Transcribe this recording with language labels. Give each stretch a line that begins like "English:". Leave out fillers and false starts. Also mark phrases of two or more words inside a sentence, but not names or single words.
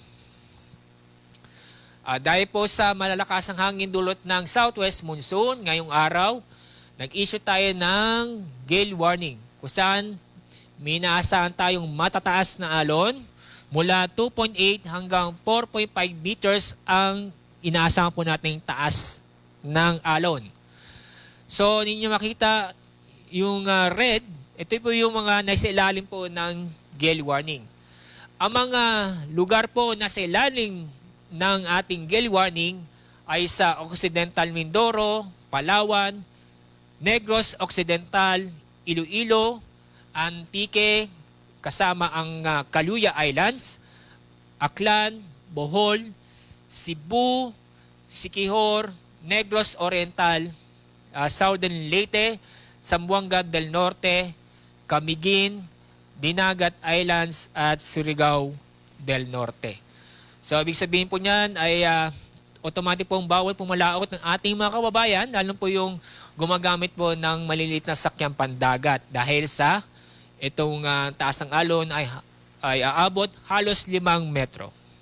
Filipino: Dahil po sa malalakasang hangin dulot ng
English: southwest monsoon,
Filipino: ngayong araw, nag-issue tayo ng
English: gale warning
Filipino: kung saan may inaasahan tayong matataas na alon mula 2.8 hanggang 4.5 meters ang inaasahan po nating taas ng alon. So, ninyo makita yung red, ito po yung mga nasa ilalim po ng
English: gale warning.
Filipino: Ang mga lugar po nasa ilalim ng ating
English: gale warning
Filipino: ay sa Occidental Mindoro, Palawan, Negros Occidental, Iloilo, Antique, kasama ang Caluya Islands, Aklan, Bohol, Cebu, Siquijor, Negros Oriental, Southern Leyte, Zamboanga del Norte, Camiguin, Dinagat Islands at Surigao del Norte. So, ibig sabihin po niyan ay automatic pong bawal pumalaot ng ating mga kababayan, lalo po yung gumagamit po ng maliliit na sakyang pandagat dahil sa itong taas ng alon ay aabot halos 5 metro.